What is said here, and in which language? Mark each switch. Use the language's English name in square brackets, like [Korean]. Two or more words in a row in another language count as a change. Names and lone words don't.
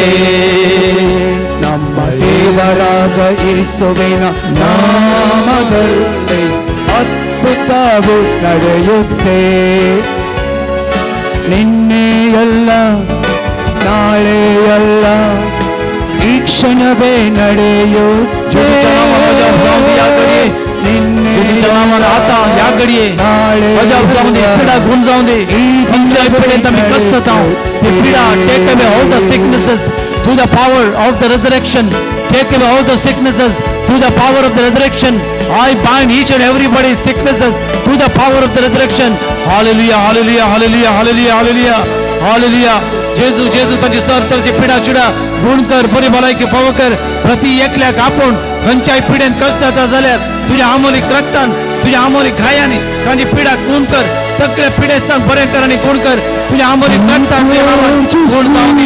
[Kannada] ನಮ್ಮ ದೇವರಾದ ಯೇಸುವಿನ ನಾಮದಲ್ಲಿ ಅದ್ಭುತವು ನಡೆಯುತ್ತೆ. ನಿನ್ನೆಯಲ್ಲ ನಾಳೆಯಲ್ಲ ಈ ಕ್ಷಣವೇ ನಡೆಯುತ್ತೆ. निन्ने [Marathi] आता या घडीये माझ्या जाऊन दे पीडा गुण जाऊन दे आमच्या पिढ्यात आम्ही कष्ट आहोत ते पीडा [English] take away all the sicknesses through the power of the resurrection take away all the sicknesses through the power of the resurrection I bind each and everybody's sicknesses through the power of the resurrection. Hallelujah, hallelujah, hallelujah, hallelujah, hallelujah, hallelujah. [Konkani] जेजू जेजू ताची सरतरची पिडा चिडा गुण कर बरी भलायकी फाव कर प्रति एकल्याक आपूण खंयच्याय पिड्यान कश्टात जाल्यार तुझ्या आमोलीक रक्तान तुझ्या आमोलीक घायांनी तांची पिडा गुण कर सगळ्या पिडेस्तान बरें कर आनी गुण कर तुझ्या आमोलीक रक्तान तुझ्या नांवान गुण जावं दी.